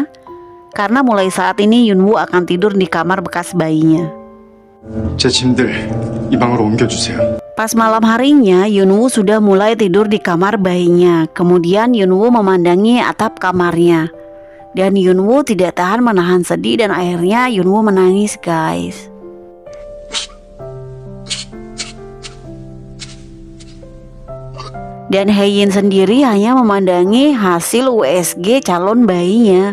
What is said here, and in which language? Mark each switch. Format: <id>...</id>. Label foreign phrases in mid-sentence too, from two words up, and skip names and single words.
<id>Karena mulai saat ini Yunwoo akan tidur di kamar bekas bayinya.</id> <ko>제 짐들 이 방으로 옮겨주세요.</ko> <id>Pas malam harinya, Yunwoo sudah mulai tidur di kamar bayinya. Kemudian Yunwoo memandangi atap kamarnya. Dan Yunwoo tidak tahan menahan sedih dan akhirnya Yunwoo menangis, guys. Dan Haein sendiri hanya memandangi hasil USG calon bayinya.</id>